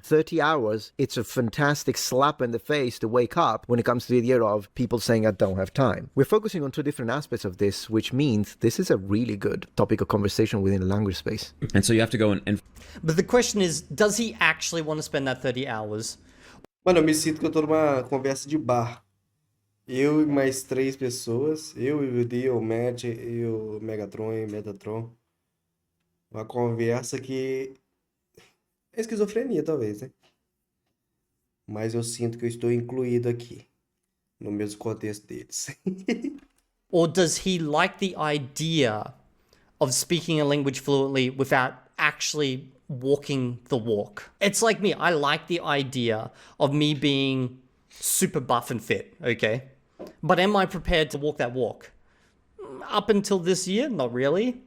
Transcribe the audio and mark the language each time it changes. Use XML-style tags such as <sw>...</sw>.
<en>30 hours, it's a fantastic slap in the face to wake up when it comes to the idea of people saying, I don't have time. We're focusing on two different aspects of this, which means this is a really good topic of conversation within the language space. And so you have to go and But the question is, does he actually want to spend that 30 hours?</en> <pt>Mano, eu me sinto que eu tô numa conversa de bar. Eu e mais 3 pessoas, eu e o Dio, o Matt e o Megatron e Metatron. Uma conversa que É esquizofrenia, talvez, né? Mas eu sinto que eu estou incluído aqui, no mesmo contexto deles.</pt> <en>Or does he like the idea of speaking a language fluently without actually walking the walk? It's like me. I like the idea of me being super buff and fit, okay? But am I prepared to walk that walk? Up until this year, not really.</en>